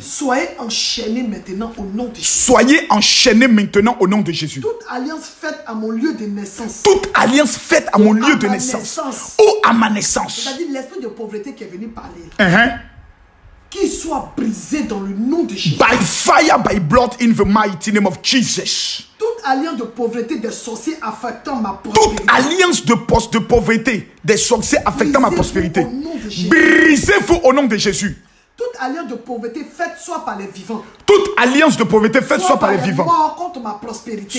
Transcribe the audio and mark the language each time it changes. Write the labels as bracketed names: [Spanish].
[French] Soyez enchaînés maintenant au nom de Jésus. Soyez enchaînés maintenant au nom de Jésus. Toute alliance faite à mon lieu de naissance. Toute alliance faite à mon lieu de naissance. Ou à ma naissance. C'est-à-dire l'esprit de pauvreté qui est venu parler. Qu'il soit brisé dans le nom de Jésus. [English] By fire, by blood, in the mighty name of Jesus. [French] Toute alliance de pauvreté des sorciers affectant ma prospérité. Toute alliance de pauvreté des sorciers affectant ma prospérité. Brisez-vous au nom de Jésus. Toute alliance de pauvreté faite soit par les vivants. Toute alliance de pauvreté faite soit par les vivants. Morts contre ma prospérité.